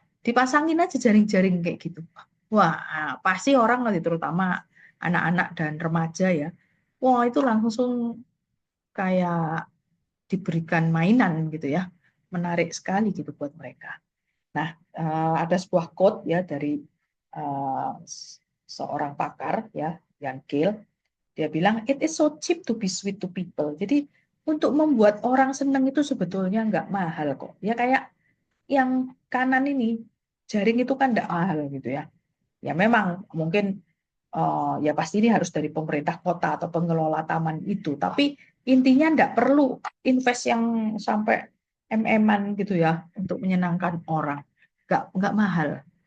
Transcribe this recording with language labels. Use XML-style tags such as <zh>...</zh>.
<id>Dipasangin aja jaring-jaring kayak gitu. Wah, pasti orang nanti terutama anak-anak dan remaja ya. Wah, itu langsung kayak diberikan mainan gitu ya. Menarik sekali gitu buat mereka. Nah, ada sebuah quote ya dari eh, seorang pakar ya, Jan Gill. Dia bilang,</id> <en>it is so cheap to be sweet to people.</en> <id>Jadi untuk membuat orang senang itu sebetulnya nggak mahal kok. Ya kayak yang kanan ini, jaring itu kan nggak mahal gitu ya. Ya memang mungkin ya pasti ini harus dari pemerintah kota atau pengelola taman itu. Tapi intinya nggak perlu invest yang sampai MM-an gitu ya untuk menyenangkan orang. Nggak mahal.</id>